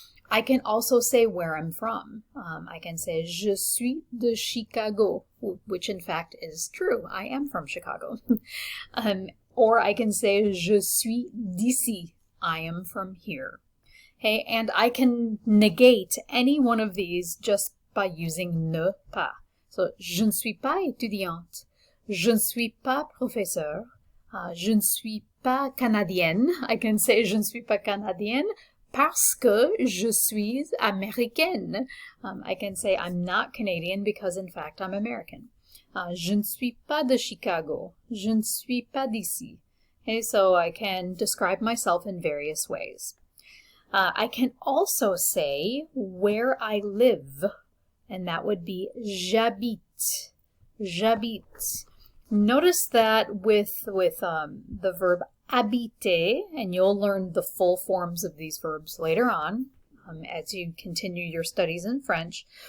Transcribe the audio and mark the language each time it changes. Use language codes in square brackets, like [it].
[en] I can also say where I'm from. I can say je suis de Chicago, which in fact is true. I am from Chicago. Or I can say je suis d'ici. I am from here. Okay, and I can negate any one of these just by using ne pas. [fr] So, je ne suis pas étudiante. Je ne suis pas professeur. Je ne suis pas canadienne. [en] I can say je ne suis pas canadienne parce que je suis américaine. I can say I'm not Canadian because in fact I'm American. [fr] Je ne suis pas de Chicago. Je ne suis pas d'ici. [en] Okay, so I can describe myself in various ways. I can also say where I live, and that would be j'habite. J'habite. Notice that with the verb habiter, and you'll learn the full forms of these verbs later on as you continue your studies in French.